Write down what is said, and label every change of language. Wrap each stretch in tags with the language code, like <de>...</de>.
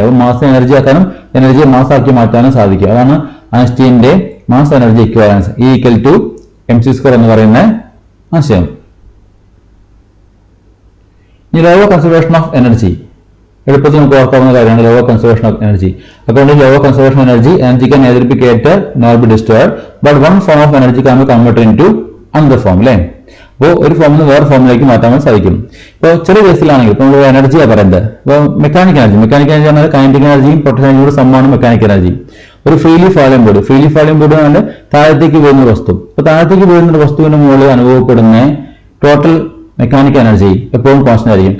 <ml>അപ്പോൾ മാസിനെ എനർജി ആക്കാനും എനർജിയെ മാസ് ആക്കി മാറ്റാനും സാധിക്കും. അതാണ് ഐൻസ്റ്റൈന്റെ mass energy equivalence, E = mc² എന്ന് പറയുന്ന ആശയം. ഇനി ലോ കൺസർവേഷൻ ഓഫ് എനർജി എളുപ്പത്തിൽ നമുക്ക് ഓർക്കാവുന്ന കാര്യമാണ് ലോ കൺസർവേഷൻ ഓഫ് എനർജി. അതുകൊണ്ട് law conservation energy</ml> <en>can neither be created nor be destroyed, but one form of energy can be converted into another form, അല്ലേ.</en> <ml>അപ്പോൾ ഒരു ഫോമിൽ നിന്ന് വേറെ ഫോമിലേക്ക് മാറ്റാൻ സാധിക്കും. ഇപ്പോൾ ചില കേസിലാണെങ്കിൽ ഇപ്പോൾ നമ്മൾ എനർജിയാണ് പറയുന്നത്. ഇപ്പോൾ മെക്കാനിക്കൽ എനർജി പറഞ്ഞാൽ കൈനറ്റിക് എനർജിയും പൊട്ടൻഷ്യൽ എനർജിയുടെ സമ്മാണ് മെക്കാനിക്കൽ എനർജി. ഒരു ഫ്രീലി ഫാളിംഗ് ബോഡി പറഞ്ഞാൽ താഴത്തേക്ക് പോകുന്ന വസ്തു. അപ്പോൾ താഴത്തേക്ക് പോകുന്ന വസ്തുവിന്റെ മുകളിൽ അനുഭവപ്പെടുന്ന ടോട്ടൽ മെക്കാനിക്കൽ എനർജി എപ്പോഴും കോൺസ്റ്റന്റ് ആയിരിക്കും.</ml>